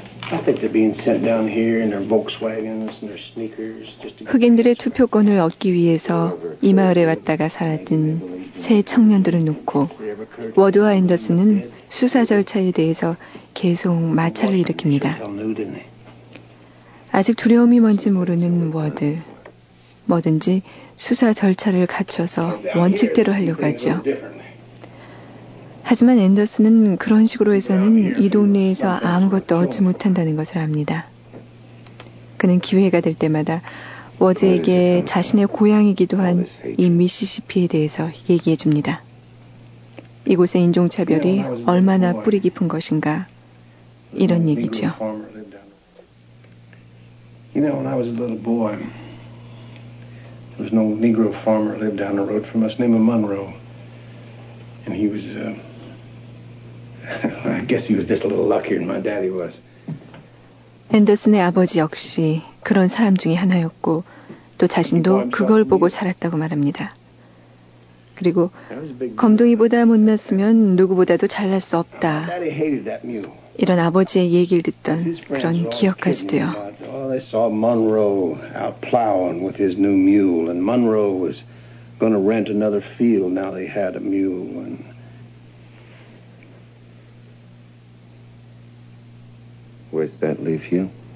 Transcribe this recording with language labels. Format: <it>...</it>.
<en>I think they're being sent down here in their Volkswagens and their sneakers.</en> <ko>흑인들의 투표권을 얻기 위해서 이 마을에 왔다가 사라진 세 청년들을 놓고 워드와 앤더슨은 수사 절차에 대해서 계속 마찰을 일으킵니다. 아직 두려움이 뭔지 모르는 워드. 뭐든지 수사 절차를 갖춰서 원칙대로 하려고 하죠. 하지만 앤더슨은 그런 식으로 해서는 이 동네에서 아무것도 얻지 못한다는 것을 압니다. 그는 기회가 될 때마다 워드에게 자신의 고향이기도 한 이 미시시피에 대해서 얘기해 줍니다. 이곳의 인종차별이 얼마나 뿌리 깊은 것인가 이런 얘기죠.</ko> <en>You know, when I was a little boy, there was an old Negro farmer lived down the road from us, named Monroe. And he was, I guess he was just a little luckier than my daddy was.</en> <ko>앤더슨의 아버지 역시 그런 사람 중에 하나였고, 또 자신도 그걸 보고 자랐다고 말합니다. 그리고 검둥이보다 못났으면 누구보다도 잘날 수 없다. 이런 아버지의 얘기를 듣던 그런 기억까지 돼요.</ko> <en>They saw Monroe out plowing with his new mule, and Monroe was going to rent another field now they had a mule. And... 'Where's that leave you?</en>